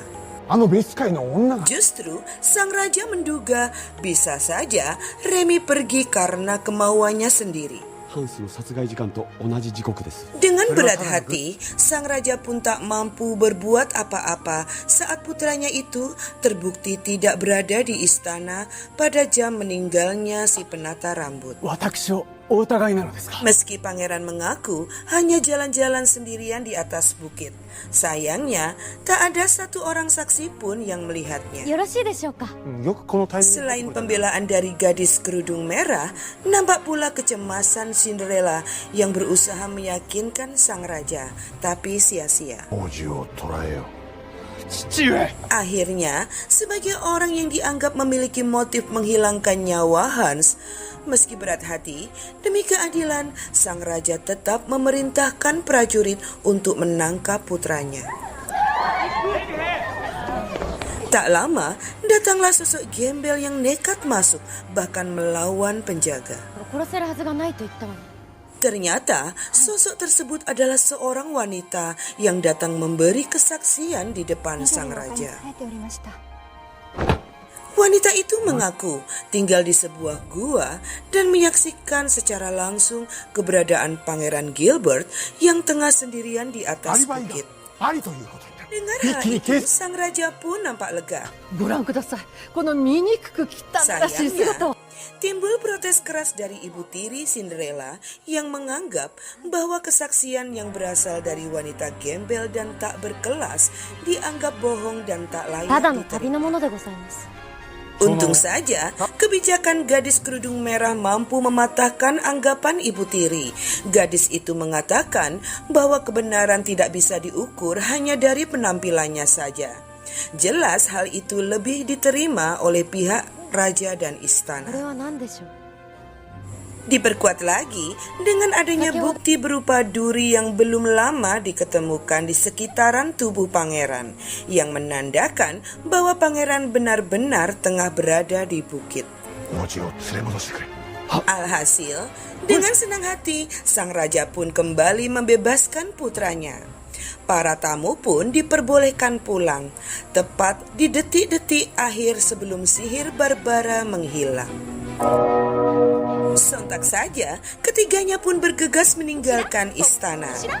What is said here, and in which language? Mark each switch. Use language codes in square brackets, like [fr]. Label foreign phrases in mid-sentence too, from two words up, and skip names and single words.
[id] Justru sang raja menduga bisa saja Remy pergi karena kemauannya sendiri. Dengan berat hati, sang raja pun tak mampu berbuat apa-apa saat putranya itu terbukti tidak berada di istana pada jam meninggalnya si penata rambut. [ja] お疑いなのですか？ [id] Meski pangeran mengaku hanya jalan-jalan sendirian di atas bukit, sayangnya tak ada satu orang saksi pun yang melihatnya. [ja] よろしいでしょうか。よくこのタイミングで [id] Selain pembelaan dari gadis kerudung merah, nampak pula kecemasan Cinderella yang berusaha meyakinkan sang raja, tapi sia-sia. [ja] 王子を捕らえよ。父上 [id] Akhirnya, sebagai orang yang dianggap memiliki motif menghilangkan nyawa Hans, meski berat hati, demi keadilan, sang raja tetap memerintahkan prajurit untuk menangkap putranya. Tak lama, datanglah sosok gembel yang nekat masuk, bahkan melawan penjaga. [ja] 殺せるはずがないと言ったわね。 [id] Ternyata, sosok tersebut adalah seorang wanita yang datang memberi kesaksian di depan sang raja. Wanita itu mengaku tinggal di sebuah gua dan menyaksikan secara langsung keberadaan Pangeran Gilbert yang tengah sendirian di [ja] ア [id] atas [ja] リバイが [id] bukit. [ja] ありということになる。 [id] Dengar hal itu, sang raja pun nampak lega. [ja] ご覧ください。この醜く汚らしい姿を。 [id] Sayangnya, timbul protes keras dari ibu tiri Cinderella yang menganggap bahwa kesaksian yang berasal dari wanita gembel dan tak berkelas dianggap bohong dan tak [ja] た [id] layak [ja] だの旅 [id] diterima. [ja] のものでございます。 [id] Untung saja, kebijakan gadis kerudung merah mampu mematahkan anggapan ibu tiri. Gadis itu mengatakan bahwa kebenaran tidak bisa diukur hanya dari penampilannya saja. Jelas hal itu lebih diterima oleh pihak raja dan [ja] これ [id] istana. [ja] は何でしょう。 [id] Diperkuat lagi dengan adanya bukti berupa duri yang belum lama diketemukan di sekitaran tubuh pangeran, yang menandakan bahwa pangeran benar-benar tengah berada di bukit. [ja] 王子を連れ戻してくれ。 [id] Alhasil, dengan senang hati, sang raja pun kembali membebaskan putranya. Para tamu pun diperbolehkan pulang, tepat di detik-detik akhir sebelum sihir Barbara menghilang. Sontak saja, ketiganya pun bergegas meninggalkan istana.